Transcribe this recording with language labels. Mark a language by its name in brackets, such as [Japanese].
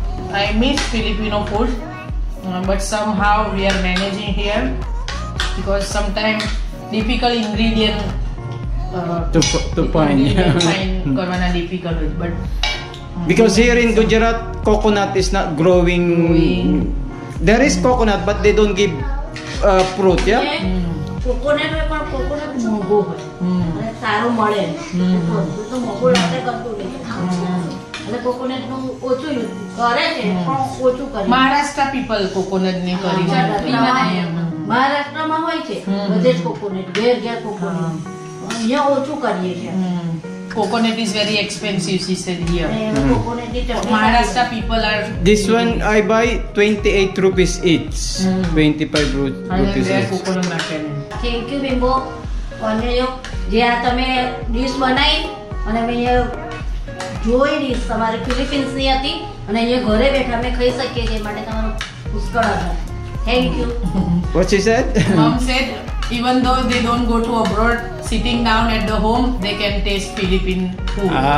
[English] I miss Filipino food, but somehow we are managing here because sometimes difficult ingredient To find. find [Hindi] करवाना [English] difficult, but Because here in Gujarat, coconut is not growing. There is coconut, but they don't give fruit, yeah? [Gujarati] Coconut હોય પણ coconut મોંઘો હોય અને સારું મળે તો મોંઘું આપણે કરતું નહીં એટલે કોકોનટ નું ઓછું યુઝ કરે છે પણ ઓછું કરે [English] Maharashtra people coconut ને કરી [Gujarati] મહારાષ્ટ્રમાં હોય છે બધે જ કોકોનટ ઘેર કોકોનટ અહીંયા ઓછું કરીએ છીએ [English] coconut is very expensive, she said here. [Gujarati] કોકોનટની chutney [English] Maharashtra people are This one I buy 28 rupees each. 25 rupees there each. [Gujarati] coconut નાખે. થેન્ક યુ બિંબો અને જે આ તમે ડીશ બનાવી અને અમે અહીંયા જોઈ ડીશ તમારી ફિલિપિન્સની હતી અને અહીંયા ઘરે બેઠા અમે ખાઈ શકીએ છીએ માટે તમારો પુષ્કળ આભાર thank you [English] What she said? Mom said even though they don't go to abroad, sitting down at the home they can taste Philippine food.